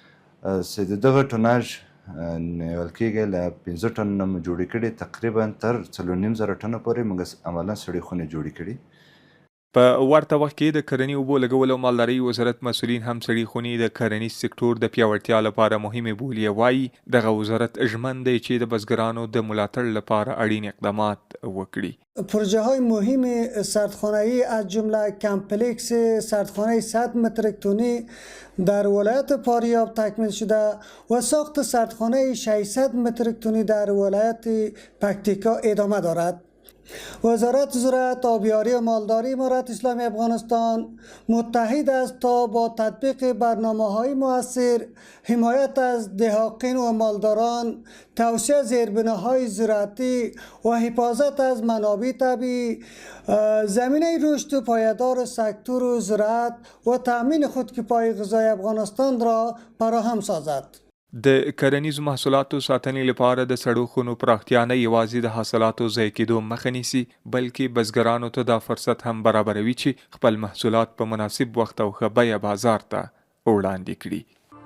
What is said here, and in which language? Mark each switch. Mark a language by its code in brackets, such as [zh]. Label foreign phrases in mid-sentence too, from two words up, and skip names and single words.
[ps] چې د دغه ټوناژ نیول کېږي له 15 ټن نه مو جوړې کړي، تقریبا تر 4,500 ټنه پورې موږ عملا سړې خونې جوړې کړي. په ورته وخت کې د کرنې اوبو لګولو او مالدارۍ وزارت مسؤلین هم سړې خونې د کرنیز سکتور د پیاوړتیا لپاره مهمې بولي. وایي دغه وزارت ژمن دی چې د بزګرانو د ملاتړ لپاره اړین اقدامات وکړي. [fa] پروژه های مهم سردخانه‌ای از جمله کمپلکس سردخانه 100 متریک تنی در ولایت فاریاب تکمیل شده و ساخت سردخانه 600 متریک تنی در ولایت پکتیکا ادامه دارد. وزارت زراعت، آبیاری و مالداری امارت اسلامی افغانستان متحد است تا با تطبیق برنامه‌های مؤثر، حمایت از دهقان و مالداران، توسعه زیربناهای زراعتی و حفاظت از منابع طبیعی زمینه رشد پایدار سکتور زراعت و تأمین خودکفایی غذایی افغانستان را فراهم سازد. [ps] د کرنیزو محصولاتو ساتنې لپاره د سړو خونو پراختیا نه یوازې د حاصلاتو ضایع کېدو مخه نیسي، بلکې بزګرانو ته دا فرصت هم برابروي چې خپل محصولات په مناسب وخت او ښه بیه بازار ته وړاندې کړي.